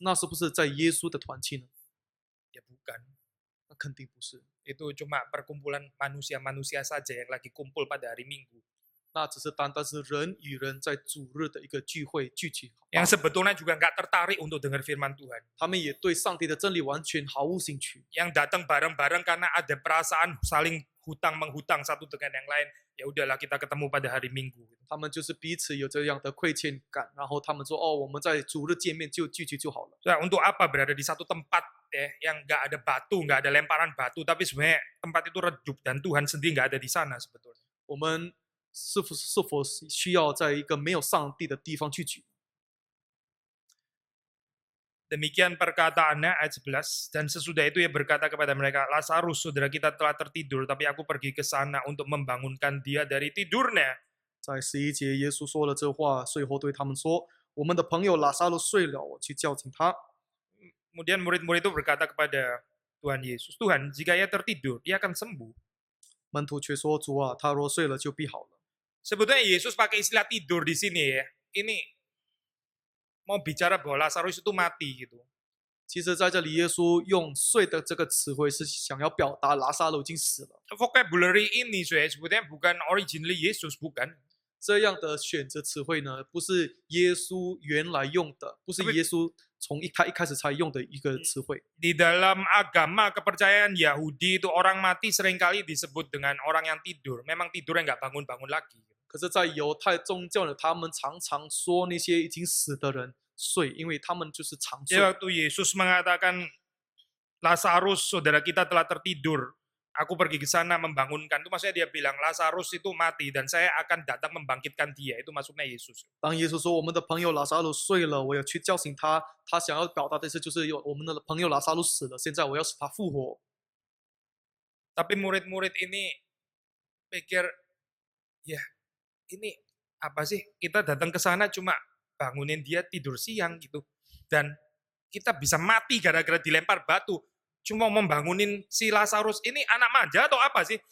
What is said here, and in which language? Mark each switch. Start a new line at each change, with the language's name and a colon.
Chinese: 那是不是在耶稣的团契呢？
Indonesian: Ya bukan.
Chinese: 那肯定不是，
Indonesian: Itu cuma perkumpulan manusia-manusia saja yang lagi kumpul pada hari Minggu.
Chinese: 那只是单单是人与人在主日的一个聚会聚集。
Indonesian: Yang sebetulnya juga nggak tertarik untuk dengar firman Tuhan.
Chinese: 他们也对上帝的真理完全毫无兴趣。
Indonesian: Yang datang bareng-bareng karena ada perasaan saling hutang menghutang satu dengan yang lain. Ya udahlah kita ketemu pada hari Minggu.
Chinese: 他们就是彼此有这样的亏欠感，然后他们说：“哦，我们在主日见面就聚集就好了。”
Indonesian: Nah, untuk apa berada di satu tempat ya yang nggak ada batu, nggak ada lemparan batu, tapi sebenarnya tempat itu redup dan Tuhan sendiri nggak ada di sana sebetulnya.
Chinese: 我们是否需要在一个没有上帝的地方聚集？
Indonesian: Demikian perkataannya ayat 11, dan sesudah itu ia berkata kepada mereka, Lazarus saudara kita telah tertidur, tapi aku pergi ke sana untuk membangunkan dia dari tidurnya.
Chinese: 在11节，耶稣说了这话，随后对他们说：“我们的朋友拉撒路睡了，我去叫醒他。”
Indonesian: Kemudian murid-murid itu berkata kepada Tuhan Yesus, Tuhan jika ia tertidur, ia akan sembuh.
Chinese: 门徒却说：“主啊，他若睡了，就必好了。”
Indonesian: Sebetulnya Yesus pakai istilah tidur di sini ya. Ini mau bicara bahwa Lazarus itu mati gitu.
Chinese: 其实在这里，耶稣用“睡”的这个词汇是想要表达拉撒路已经死了。
Indonesian: Vocabulary ini saya sebetulnya bukan
English: originally
Indonesian: Yesus, bukan.
Chinese: 这样的选择词汇呢，不是耶稣原来用的，不是耶稣从一开始才用的一个词汇。
Indonesian: Di dalam agama kepercayaan Yahudi itu orang mati seringkali disebut dengan orang yang tidur. Memang tidurnya nggak bangun-bangun lagi.
Chinese: 可是，在犹太宗教呢，他们常常说那些已经死的人睡，因为他们就是长睡。
Indonesian: Jadi waktu Yesus mengatakan Lazarus saudara kita telah tertidur, aku pergi ke sana membangunkan. Itu maksudnya dia bilang Lazarus itu mati dan saya akan datang membangkitkan dia. Itu maksudnya Yesus.
Chinese: 当耶稣说我们的朋友拉撒路睡了，我要去叫醒他，他想要表达的意思就是我们的朋友拉撒路死了，现在我要使他复活。
Indonesian: Tapi murid-murid ini pikir, ya ini apa sih? Kita datang ke sana cuma bangunin dia tidur siang gitu. Dan kita bisa mati gara-gara dilempar batu. Cuma membangunin si Lazarus ini anak manja atau apa sih?